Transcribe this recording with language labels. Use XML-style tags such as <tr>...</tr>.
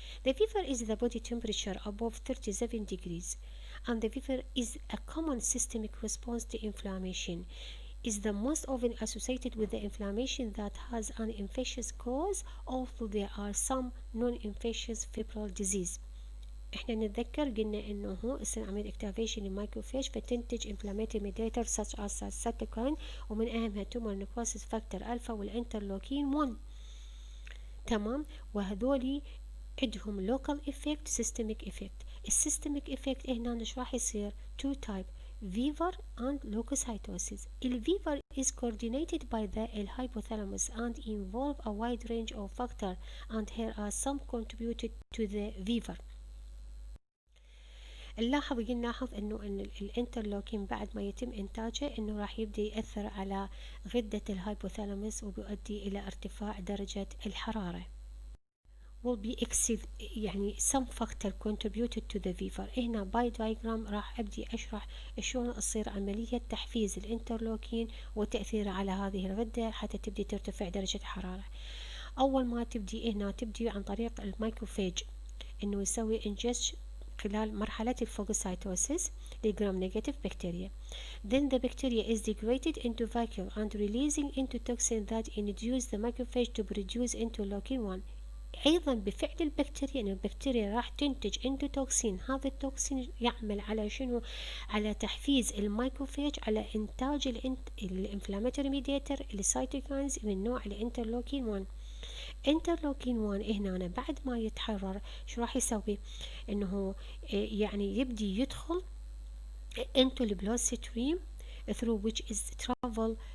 <en>The fever is the body temperature above 37 degrees, and the fever is a common systemic response to inflammation. Is the most often associated with the inflammation that has an infectious cause, although there are some non-infectious febrile disease.</en> <ar>احنا نتذكر قلنا انه هو يصير عملية اكتيفيشن للمايكروفاج فتنتج</ar> <en>inflammatory mediators such as cytokine،</en> <ar>ومن اهمها تومر نيكروسيس فاكتور الفا والانترلوكين 1. تمام، وهذولي عندهم</ar> <en>local effect systemic effect. السيستميك effect</en> <ar>هنا ايش راح يصير؟</ar> <en>two type fever and leukocytosis. الفيفر is coordinated by the hypothalamus and involve a wide range of factors, and here are some contributed to the fever.</en> <ar>نلاحظ انه الانترلوكين بعد ما يتم انتاجه انه راح يبدأ يأثر على غدة الهايبوثالاموس وبيؤدي الى ارتفاع درجة الحرارة.</ar> <en>will be يعني some factor contributed to the fever.</en> <ar>هنا باي diagram راح ابدي اشرح شلون تصير عملية تحفيز الانترلوكين وتأثيره على هذه الغدة حتى تبدي ترتفع درجة الحرارة. اول ما تبدي هنا تبدي عن طريق الميكروفاج انه يسوي ingest خلال مرحلة الفاجوسايتوسيس لجرام نيجاتيف بكتيريا.</ar> <en>Then the bacteria is degraded into vacuum and releasing into toxin that induce the macrophage to produce interleukin 1.</en> <ar>أيضا بفعل البكتيريا أن البكتيريا راح تنتج انتوتوكسين. هذا التوكسين يعمل على شنو؟ على تحفيز الميكروفاج على إنتاج الانفلاماتوري ميدياتر السيتوكاينز من نوع الانترلوكين 1. انترلوكين 1 هنا بعد ما يتحرر شو راح يسوي؟ انه يعني يبدي يدخل</ar> <en>into the bloodstream through which is travel</en>